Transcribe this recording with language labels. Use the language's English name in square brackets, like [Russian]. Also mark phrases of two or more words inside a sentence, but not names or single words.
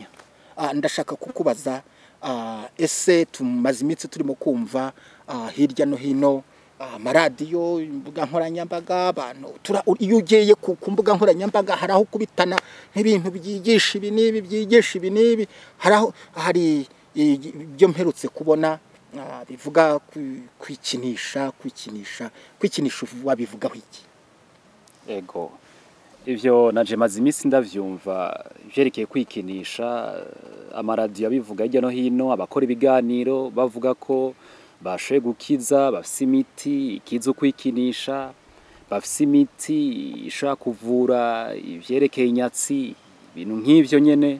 [Kinyarwanda] Ndashaka kukubaza, ese tumaze iminsi turimo kumva hirya no hino amaradiyo, imbuga nkoranyambaga, abantu iyo ugiye ku mbuga nkoranyambaga hari aho kubitana nk'ibintu byigisha ibi n'ibi, byigisha ibi n'ibi. Hari ibyo mperutse kubona bivuga kwikinisha. Wabivugaho iki? [Rundi] Ego, ivyo naje maze iminsi ndavyumva ivyerekeye kwikinisha. Amaradiyo abivuga hirya no hino, abakora ibiganiro bavuga ko bashoboye gukiza, bafise imiti ikiza kwikinisha, bafise imiti ishobora kuvura ivyerekeye inyatsi, ibintu nk'ivyo nyene.